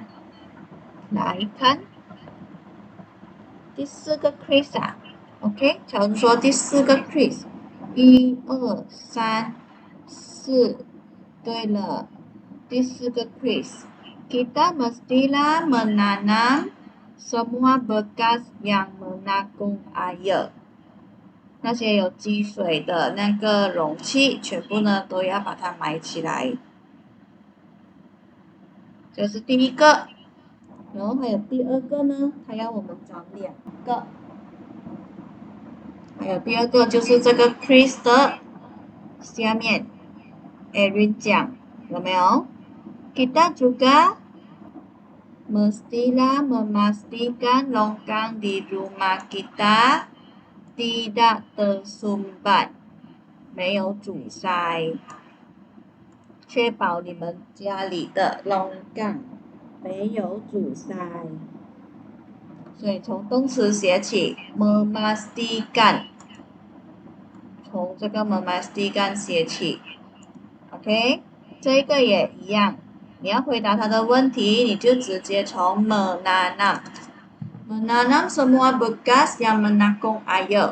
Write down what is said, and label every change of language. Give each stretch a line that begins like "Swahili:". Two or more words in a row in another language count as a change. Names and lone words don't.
Chinese: 来看第4个 Chris 啊 ，OK， 乔恩说第4个 Chris， 1、2、3、4，对了，第4个 Chris。
Malay: Kita mestilah menanam semua bekas yang menampung air。
Chinese: 那些有积水的那个容器，全部呢都要把它埋起来。这是第一个，然后还有第二个呢，他要我们找2个。还有第二个就是这个 Chris 的下面 Erin 讲有没有 ？
Malay: Kita juga mestilah memastikan longgang di rumah kita tidak tersumbat，
Chinese: 没有阻塞，确保你们家里的 longgang 没有阻塞。所以从动词写起 ，memastikan， 从这个 memastikan 写起 ，OK， 这个也一样。你要回答他的问题，你就直接从
Malay: menanam semua bekas yang menampung air。